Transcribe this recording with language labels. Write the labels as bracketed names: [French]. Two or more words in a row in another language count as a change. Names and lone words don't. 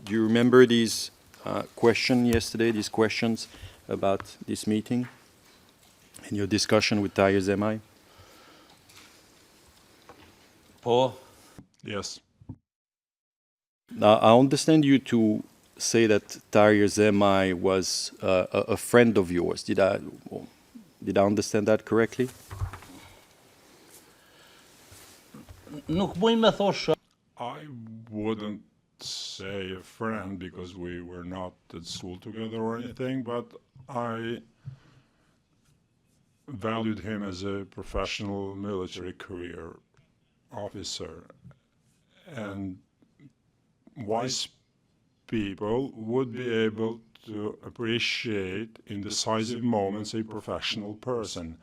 [English] Do you remember these questions yesterday, these questions about this meeting and your discussion with Tahir Zemai? [Albanian] Po. [English] Yes. Now, I understand you to say that Tahir Zemai was a friend of yours. Did I understand that correctly? [Albanian] Nuk muj me thosh [English] I wouldn't say a friend because we were not at school together or anything, but I valued him as a professional military career officer. And wise people would be able to appreciate in decisive moments a professional person.